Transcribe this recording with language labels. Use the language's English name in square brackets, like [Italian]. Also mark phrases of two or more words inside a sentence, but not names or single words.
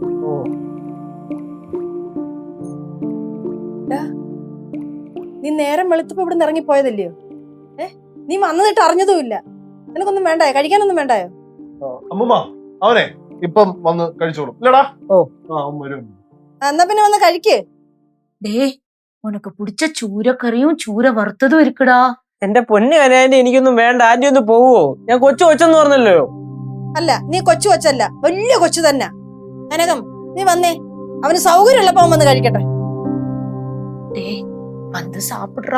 [Malayalam] നീ നേരം വെളുത്തപ്പോ ഇവിടെ നിന്ന് ഇറങ്ങിപ്പോയതല്ലയോ? നീ വന്നിട്ട് അറിഞ്ഞതുമില്ല. നിനക്കൊന്നും വേണ്ടായോ, കഴിക്കാനൊന്നും വേണ്ടായോ? അമ്മൂമ്മ അവനെ ഇപ്പം വന്ന് കഴിച്ചോളും ഇല്ലടാ. എന്നാ പിന്നെ വന്ന് കഴിക്ക്. [Tamil] டேய், உனக்கு பிடிச்ச [Malayalam] ചൂരക്കറിയും ചൂര വറുത്തതും ഇരിക്കടാ. എന്റെ പൊന്നു കനാൻറ്റി, എനിക്കൊന്നും വേണ്ട, ആന്റി ഒന്ന് പോവോ? ഞാൻ കൊച്ചെന്ന് പറഞ്ഞല്ലോ. അല്ല, നീ കൊച്ചു കൊച്ചല്ല, വലിയ കൊച്ചു തന്നെ. അനകം, നീ വന്നേ, അവന് സൗകര്യമുള്ളപ്പോ വന്ന് കഴിക്കട്ടെ. [Tamil] டேய், வந்து சாப்பிடுறா.